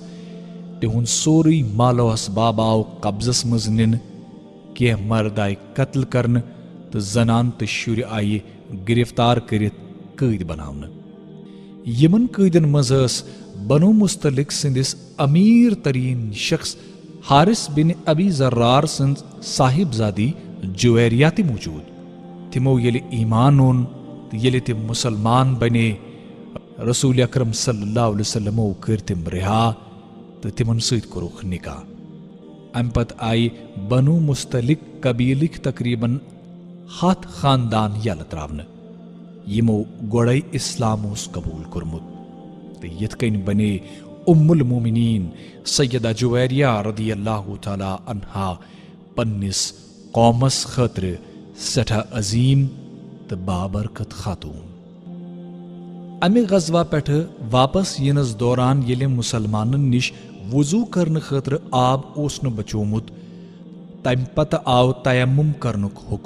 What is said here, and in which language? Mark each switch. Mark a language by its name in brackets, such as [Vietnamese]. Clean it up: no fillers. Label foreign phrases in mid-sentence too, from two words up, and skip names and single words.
[Kashmiri] تِہُنٛد سورُے مال و اسباب آو قبضس منٛز نِنہٕ، کینٛہہ مرد آیہِ قتل کرنہٕ تہٕ زنان تہٕ شُرۍ آیہِ گرفتار کٔرِتھ قٲدۍ بناونہٕ۔ یمن قٲدٮ۪ن منٛز ٲس بنو مستلق سٕنٛدِس أمیٖر تریٖن شخص حارث بن ابی ذرار سٕنٛز صاحبزادی جویریہ تہِ موٗجوٗد۔ تِمو ییٚلہِ ایمان اوٚن تہٕ ییٚلہِ تِم مسلمان بنے، رسول اکرم [Arabic] صلی اللہ علیہ وسلمو [Kashmiri] کٔرۍ تِم رِہا تہٕ تِمن سۭتۍ کوٚرُکھ نکاح۔ امہِ پتہٕ آیہِ بنو مستلق قبیلٕکۍ تقریباً 100 خاندان یلہٕ تراونہٕ یمو گۄڈے اسلام اوس قبوٗل کوٚرمُت، تہٕ یِتھ کٔنۍ بنے [Arabic] ام المومنین [Kashmiri] سیدہ جویریہ [Arabic] رضی اللہ تعالیٰ عنہا [Kashmiri] پننس قومس خٲطرٕ سٮ۪ٹھاہ عظیٖم تہٕ بابرکت خاتوٗن۔ امہِ غزوہ پٮ۪ٹھٕ واپس یِنس دوران ییٚلہِ مسلمانن نِش وضوٗ کرنہٕ خٲطرٕ آب اوس نہٕ بچومُت، تمہِ پتہٕ آو تیمم کرنُک حُکم۔